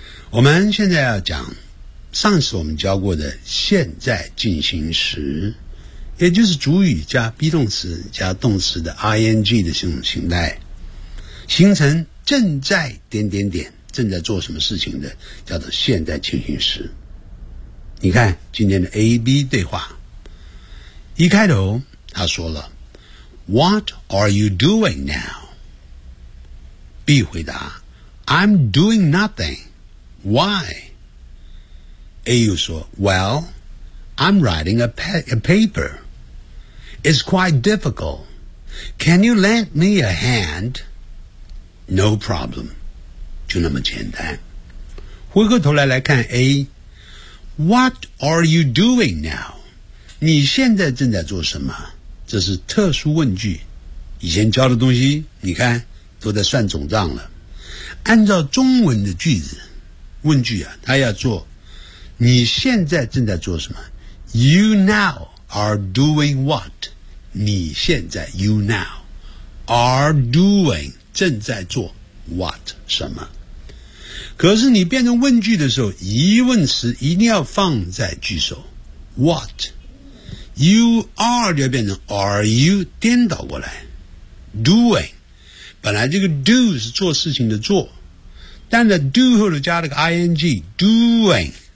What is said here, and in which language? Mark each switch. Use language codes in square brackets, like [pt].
[zh] 我们现在要讲上次我们教过的现在进行时，也就是主语加 be 动词加动词的 ing 的这种形态，形成正在点点点，正在做什么事情的，叫做现在进行时。你看今天的 AB 对话，一开头他说了 [en] What are you doing now? B 回答 I'm doing nothing. Why? A 又说 Well, I'm writing a paper. It's quite difficult. Can you lend me a hand? No problem. [zh] 就那么简单。回过头来来看 [en] A, What are you doing now? [zh] 你现在正在做什么？这是特殊问句。以前教的东西你看都在算总账了。按照中文的句子问句啊，他要做你现在正在做什么 ？ [en] You now are doing what？你现在 ，you now are doing 正在做 what 什么？ [zh] 可是你变成问句的时候，疑问词一定要放在句首。 What？You are 就变成 are you 颠倒过来 ，doing 本来这个 do 是做事情的做，但在 do 后头加了个 ing doing。